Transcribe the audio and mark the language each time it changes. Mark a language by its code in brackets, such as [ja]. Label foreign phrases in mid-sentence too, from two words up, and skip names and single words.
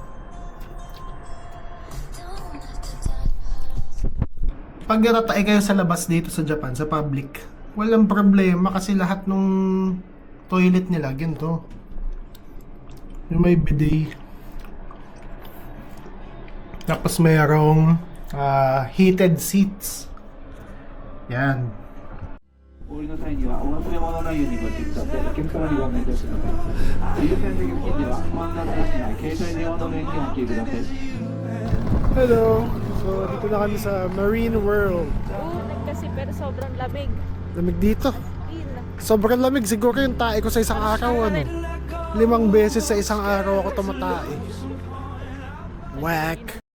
[tl] Pag natatae kayo sa labas dito sa Japan, sa public, walang problema kasi lahat nung toilet nila, ganito. Yung may bidet. Tapos mayroong heated seats. Yan. [ja] お降りの際にはお忘れ物ないようにご注意ください。お客様にご案内いたします。優先席付近では不満などなしない携帯電話の電源をお切りください。 [en] Hello! [tl] So, dito na kami sa Marine World. Kasi pero sobrang lamig. Lamig dito. Sobrang lamig. Siguro yung tae ko sa isang araw, 5 beses sa isang araw ako tumatae. [en] Whack!